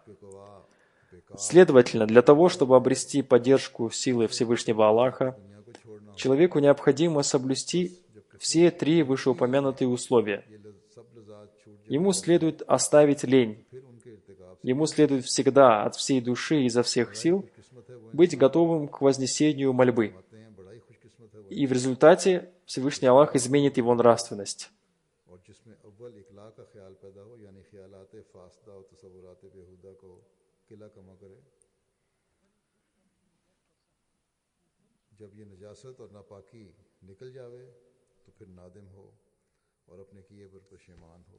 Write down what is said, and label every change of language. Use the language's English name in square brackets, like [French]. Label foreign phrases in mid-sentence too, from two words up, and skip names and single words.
[Russian] Следовательно, для того, чтобы обрести поддержку силы Всевышнего Аллаха, человеку необходимо соблюсти все три вышеупомянутые условия. Ему следует оставить лень. Ему следует всегда от всей души и изо всех сил быть готовым к вознесению мольбы. И в результате Всевышний Аллах изменит его нравственность. [Urdu] تو پھر نادم ہو اور اپنے کیے پر پشیمان ہو.